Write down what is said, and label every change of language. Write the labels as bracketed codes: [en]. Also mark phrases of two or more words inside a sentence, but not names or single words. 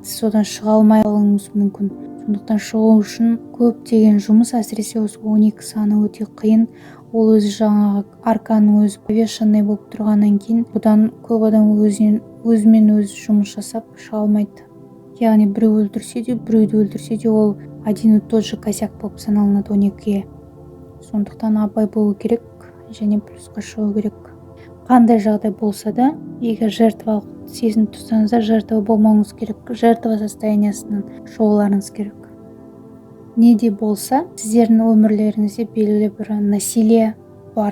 [kk] Содан шыға алмай қалуыңыз мүмкін. Сондықтан шығу үшін көптеген жұмыс, әсіресе осы 12 саны өте қиын. Ол өзі жаңағы арканың өзі повешенный болып тұрғаннан кейін, бұдан көп адам өзімен өзі жұмыс жасап шыға алмайды. Яғни біреу өлтірсе де, біреуді өлтірсе де, ол [ru] один и тот же косяк [kk] болып саналынады 12-ге. Сондықтан абай болу керек және плюсқа шығу керек. Қандай жағдай болса да, егер жертвалық сезім тұтсаңыздар, жертва болмауыңыз керек, жертва состояниясынан шығуларыңыз керек. Не де болса, сіздердің өмірлеріңізде белгілі бір насилие бар.